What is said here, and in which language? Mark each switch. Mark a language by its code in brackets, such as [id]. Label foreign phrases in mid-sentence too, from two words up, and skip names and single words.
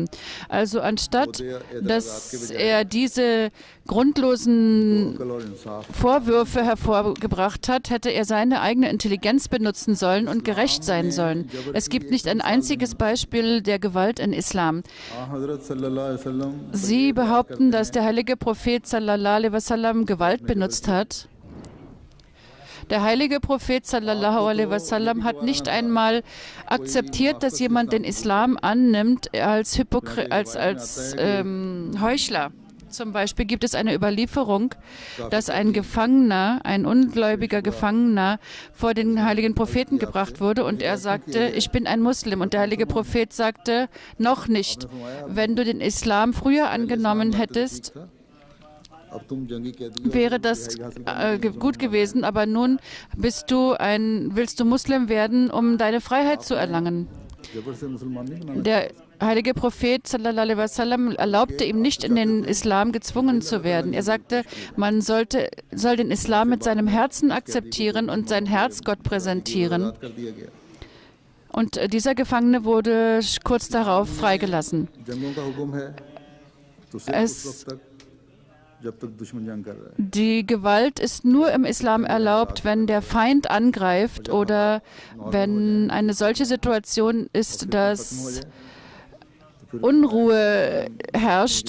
[de] Also anstatt, dass er diese grundlosen Vorwürfe hervorgebracht hat, hätte er seine eigene Intelligenz benutzen sollen und gerecht sein sollen. Es gibt nicht ein einziges Beispiel der Gewalt in Islam. Sie behaupten, dass der heilige Prophet [ar] صلى الله عليه وسلم [de] Gewalt benutzt hat. Der heilige Prophet [ar] صلى الله عليه وسلم [de] hat nicht einmal akzeptiert, dass jemand den Islam annimmt als Heuchler. Zum Beispiel gibt es eine Überlieferung, dass ein Gefangener, ein ungläubiger Gefangener, vor den heiligen Propheten gebracht wurde und er sagte, ich bin ein Muslim. Und der heilige Prophet sagte, noch nicht. Wenn du den Islam früher angenommen hättest, wäre das gut gewesen, aber nun willst du Muslim werden, um deine Freiheit zu erlangen. Der heilige Prophet [ar] صلى الله عليه وسلم [de] erlaubte ihm nicht, in den Islam gezwungen zu werden. Er sagte, man soll den Islam mit seinem Herzen akzeptieren und sein Herz Gott präsentieren. Und dieser Gefangene wurde kurz darauf freigelassen. Die Gewalt ist nur im Islam erlaubt, wenn der Feind angreift oder wenn eine solche Situation ist, dass Unruhe herrscht.